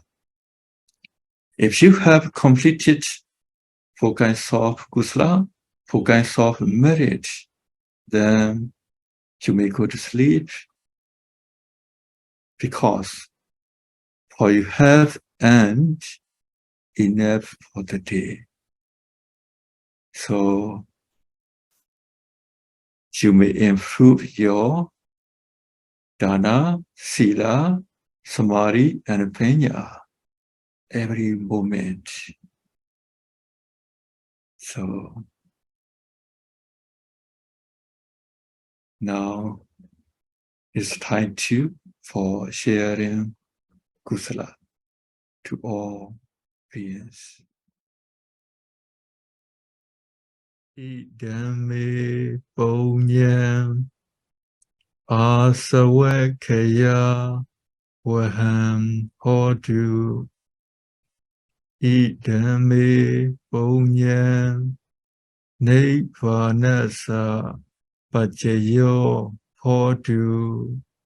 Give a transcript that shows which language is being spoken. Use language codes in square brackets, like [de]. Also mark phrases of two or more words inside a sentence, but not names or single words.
[en] If you have completed 4 kinds of kusala, 4 kinds of merit, then you may go to sleep because for you have earned enough for the day. So you may improve your [pi] dana, sila, samadhi, [en] and panya every moment. So now it's time for sharing kusala to all beings. [pi] Idame punyam asawakaya vaham hotu. Idame punyam nibbānassa paccayyo hotu.